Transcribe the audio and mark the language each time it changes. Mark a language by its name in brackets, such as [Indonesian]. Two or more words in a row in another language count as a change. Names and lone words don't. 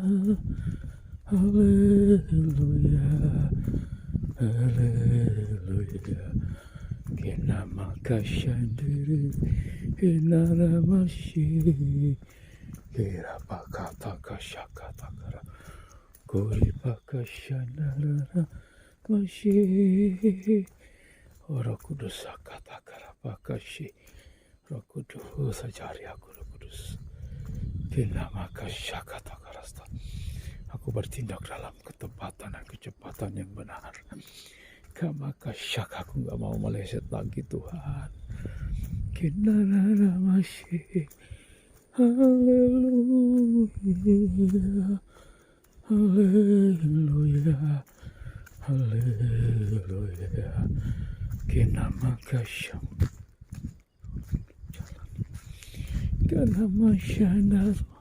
[Indonesian] Haleluya, haleluya. Kenamakashandiri, kenaramashi. Kirapakatakashakatakara. Kuripakashandara mashi. Roh Kudus akatakara pakashi. Roh Kudus, ajari aku Roh Kudus. Kenamakashakatakarasta. Aku bertindak dalam ketepatan dan kecepatan yang benar. Kamakasyak, aku gak mau meleset lagi Tuhan. Kinarara masih. Haleluya. Haleluya. Haleluya. Kinamakasyak. Kanamasyana.